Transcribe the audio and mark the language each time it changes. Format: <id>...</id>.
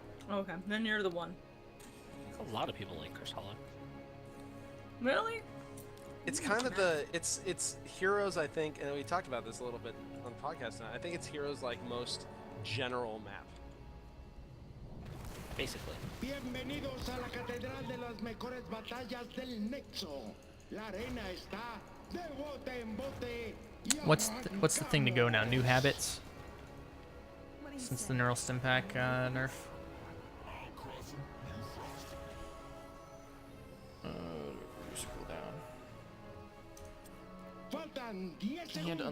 <en>Okay, then you're the one. A lot of people like Curse Hollow. Really? It's kind of it's Heroes, I think, and we talked about this a little bit on the podcast tonight. I think it's Heroes like most general map. Basically.</en> <es>Bienvenidos a la Catedral de las Mejores Batallas del Nexo. La arena está de bote en bote. Y</es> <en>What's the thing to go now? New habits? Since the Neural Stim Pack nerf? Scroll down.</en> <es>Faltan 10</es> <en>And</en> <es>segundos.</es>